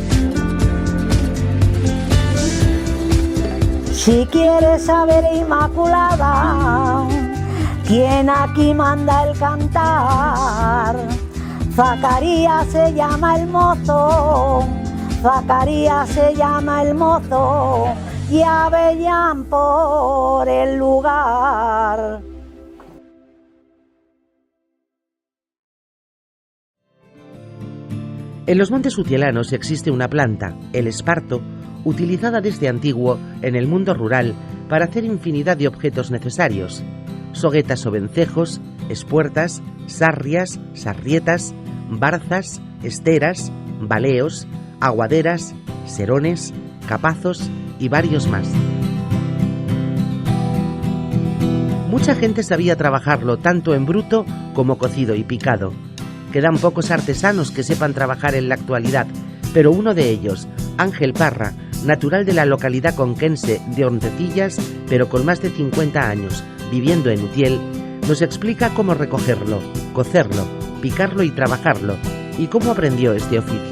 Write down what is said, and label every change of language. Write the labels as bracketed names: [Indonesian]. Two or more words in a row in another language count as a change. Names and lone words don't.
[Spanish] Si quieres saber, Inmaculada, quién aquí manda el cantar, Zacarías se llama el mozo, y Avellán por el lugar. En los montes utielanos existe una planta, el esparto, utilizada desde antiguo en el mundo rural para hacer infinidad de objetos necesarios: soguetas o vencejos, espuertas, sarrias, sarrietas, barzas, esteras, baleos, aguaderas, serones, capazos y varios más. Mucha gente sabía trabajarlo tanto en bruto como cocido y picado. Quedan pocos artesanos que sepan trabajar en la actualidad, pero uno de ellos, Ángel Parra, natural de la localidad conquense de Hortecillas, pero con más de 50 años, viviendo en Utiel, nos explica cómo recogerlo, cocerlo, picarlo y trabajarlo, y cómo aprendió este oficio.